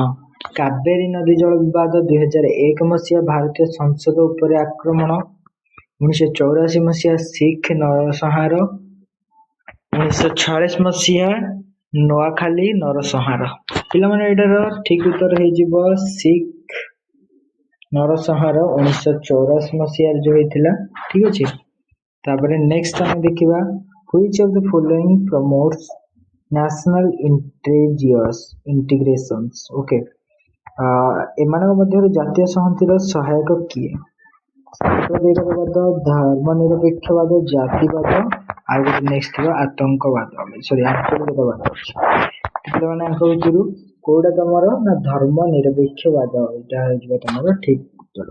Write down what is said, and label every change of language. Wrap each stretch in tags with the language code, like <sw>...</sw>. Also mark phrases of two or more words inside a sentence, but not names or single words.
<or>କାବେରୀ ନଦୀ ଜଳ ବିବାଦ, 2001 ମସିହା ଭାରତୀୟ ସଂସଦ ଉପରେ ଆକ୍ରମଣ, 1984 ମସିହା ଶିଖ ନରସଂହାର, 1946 ମସିହା ନୂଆଖାଲି ନରସଂହାର। ପିଲାମାନେ ଏଇଟାର ଠିକ ଉତ୍ତର ହେଇଯିବ ଶିଖ ନରସଂହାର 1984 ମସିହାରେ ଯୋଉ ହେଇଥିଲା। ଠିକ ଅଛି, ତାପରେ ନେକ୍ସଟ ଆମେ ଦେଖିବା,</or> <en>which of the following promotes national integrations?</en> <or>ଓକେ, ଏମାନଙ୍କ ମଧ୍ୟରୁ ଜାତୀୟ ସଂହତିର ସହାୟକ କିଏ? ସାମ୍ପ୍ରଦାୟିକବାଦ, ଧର୍ମ ନିରପେକ୍ଷବାଦ, ଜାତିବାଦ, ଆଉ ଗୋଟେ ନେକ୍ସଟ ଥିବ ଆତଙ୍କବାଦ, ଆଞ୍ଚଳିକବାଦ ଅଛି। ପିଲାମାନେ ଆଙ୍କ ଭିତରୁ କୋଉଟା ତମର ନା ଧର୍ମ ନିରପେକ୍ଷବାଦ, ଏଇଟା ହେଇଯିବ ତମର ଠିକ ଉତ୍ତର।</or>